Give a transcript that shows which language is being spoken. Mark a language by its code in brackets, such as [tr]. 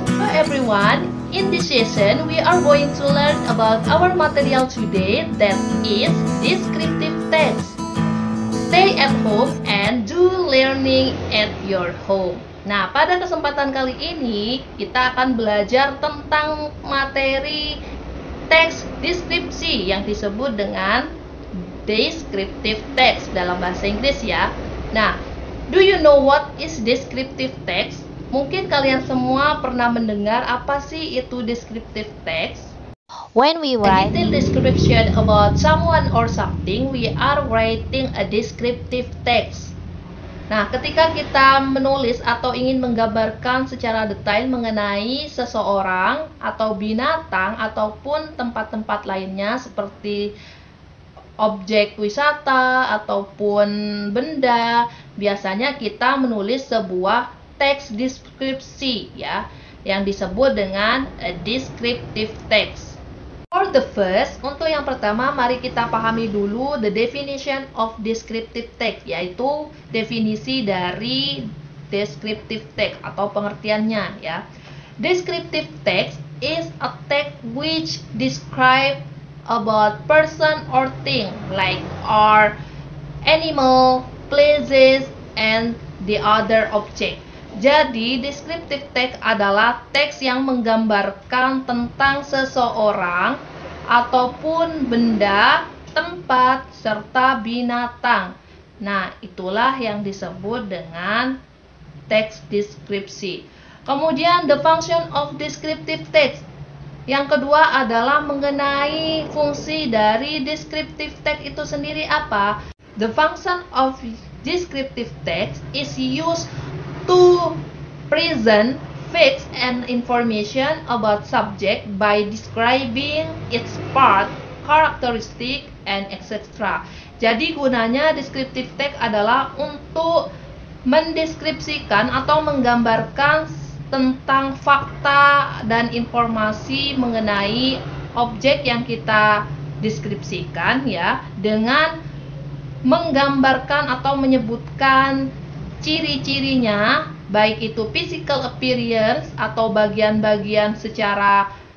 [en] Hello everyone, in this session we are going to learn about our material today, that is descriptive text. Stay at home and do learning at your home. [id] Nah, pada kesempatan kali ini kita akan belajar tentang materi teks deskripsi yang disebut dengan descriptive text dalam bahasa Inggris ya. [en] Nah, do you know what is descriptive text? [id] Mungkin kalian semua pernah mendengar apa sih itu descriptive text? [en] When we write detailed description about someone or something, we are writing a descriptive text. [id] Nah, ketika kita menulis atau ingin menggambarkan secara detail mengenai seseorang atau binatang ataupun tempat-tempat lainnya seperti objek wisata ataupun benda, biasanya kita menulis sebuah teks deskripsi ya, yang disebut dengan a descriptive text. [en] For the first, [id] untuk yang pertama, mari kita pahami dulu [en] the definition of descriptive text, [id] yaitu definisi dari descriptive text atau pengertiannya ya. [en] Descriptive text is a text which describe about person or thing like or animal, places, and the other object. [id] Jadi, descriptive text adalah teks yang menggambarkan tentang seseorang ataupun benda, tempat, serta binatang. Nah, itulah yang disebut dengan teks deskripsi. Kemudian, [en] the function of descriptive text. [id] Yang kedua adalah mengenai fungsi dari descriptive text itu sendiri apa? [en] The function of descriptive text is used to present facts and information about subject by describing its part, characteristic, and etc. [id] Jadi gunanya descriptive text adalah untuk mendeskripsikan atau menggambarkan tentang fakta dan informasi mengenai objek yang kita deskripsikan ya, dengan menggambarkan atau menyebutkan ciri-cirinya, baik itu [en] physical appearance [id] atau bagian-bagian secara